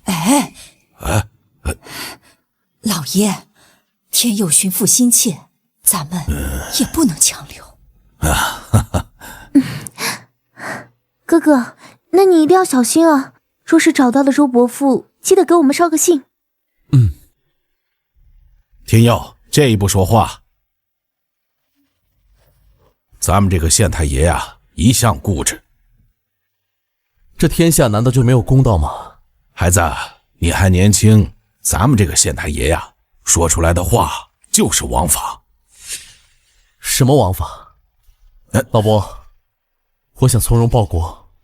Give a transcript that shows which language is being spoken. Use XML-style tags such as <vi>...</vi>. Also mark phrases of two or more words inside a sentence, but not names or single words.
<zh>老爺，天佑尋父心切，咱們也不能強留。哥哥，那你一定要小心啊！若是找到了周伯父，記得給我們捎個信。天佑，這一不說話。咱們這個縣太爺呀，一向固執。這天下難道就沒有公道嗎？孩子，你還年輕，咱們這個縣太爺呀，說出來的話就是王法。什麼王法？老伯，我想從容報國。</zh>